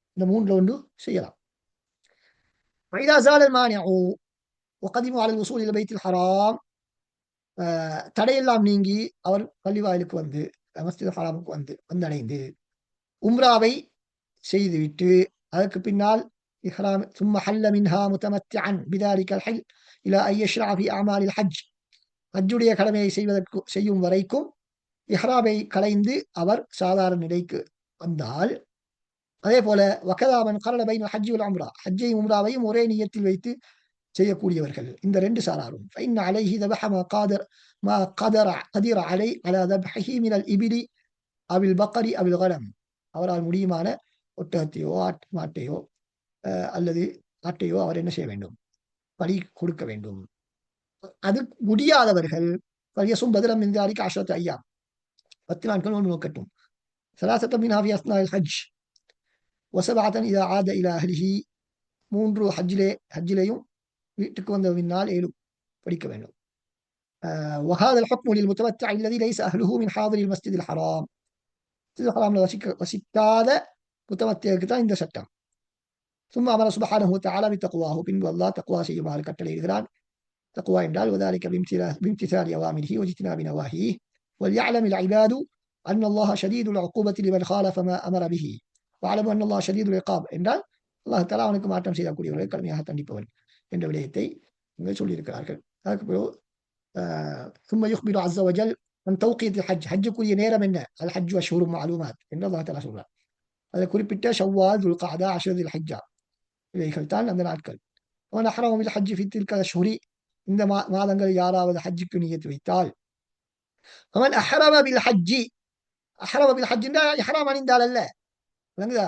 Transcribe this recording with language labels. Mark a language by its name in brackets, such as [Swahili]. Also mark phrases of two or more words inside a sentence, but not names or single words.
[Tamil] இந்த 3ல ஒன்று செய்யலாம். தடையெல்லாம் நீங்கி அவர் பள்ளிவாயிலுக்கு மஸ்ஜித் ஹராமுக்கு வந்தடைந்து உம்ராவை செய்துவிட்டு அதற்கு பின்னால் இஹ்ராம் [Arabic] ثم حل منها متمتعا بذلك الحل الى ان يشرع في اعمال الحج, [Tamil] ஹஜ்ஜுடைய கடமையை செய்யும் வரைக்கும் இஹ்ராமை களைந்து அவர் சாதாரண நிலைக்கு வந்தால், அதே போல [Arabic] وكذا من قرن بين الحج والعمرة, [Tamil] ஹஜ்ஜையும் உம்ராவையும் ஒரே நியத்தில் வைத்து செய்யக்கூடியவர்கள் இந்த 2 சாராரும் [Arabic] فإن عليه ذبح ما قدر عليه على ذبحه من الإبل أو البقر أو الغنم, [Tamil] அவரால் முடியுமான ஒட்டகத்தையோ மாட்டையோ அல்லது ஆட்டையோ அவர் என்ன செய்ய வேண்டும்? பலி கொடுக்க வேண்டும். அது முடியாதவர்கள் பலியசும் பதிலம் இந்தாரிக்கு 10 ஐயாம், 10 நாட்கள் நோன்பு நோக்கட்டும். [Arabic] ثلاثة منها في أثناء الحج وسبعة إذا عاد إلى أهله, [Tamil] 3 ஹஜ்ஜிலேயும் வீட்டுக்கு வந்த பின்னால் 7 படிக்க வேண்டும். [Arabic] وهذا الحكم للمتمتع الذي ليس أهله من حاضر المسجد الحرام, مسجد الحرام [Tamil] வசிக்காத முத்தமத்தியருக்கு தான் இந்த சட்டம். [Arabic] ثم أمر سبحانه وتعالى بتقواه, [Tamil] பின்பு அல்லாஹ் தக்வா செய்யுமாறு கட்டளையிடுகிறான். தக்வா என்றால் [Arabic] وذلك بامتثال أوامره واجتناب نواهيه وليعلم العباد أن الله شديد العقوبة لمن خالف ما أمر به وعلموا أن الله شديد العقاب [Tamil] என்றால் அல்லாஹ் தஆலா அவனுக்கு மாற்றம் செய்யக்கூடியவர்களை கடுமையாக தண்டிப்பவன் என்ற விடயத்தை சொல்லியிருக்கிறார்கள். அதுக்கு பிறகு [Arabic] ثم يخبر عز وجل عن توقيت الحج, [Tamil] ஹஜ்ஜுக்குரிய நேரம் என்ன? [Arabic] الحج أشهر معلومات [Tamil] என்று அல்லாஹ் தஆலா சொல்றார். அதை குறிப்பிட்ட ஷவ்வால், துல்கஅதா, அஷ்ஹுரு தில் ஹஜ்ஜா, இவைகள் தான் அந்த நாட்கள். [Arabic] ومن أحرم بالحج في تلك الأشهر, [Tamil] இந்த மாதங்கள் யாராவது ஹஜ்ஜுக்கு நியத்து வைத்தால், [Arabic] ومن أحرم بالحج, أحرم بالحج [Tamil] இஹ்ராம் அணிந்தால் அல்ல, விளங்குதா?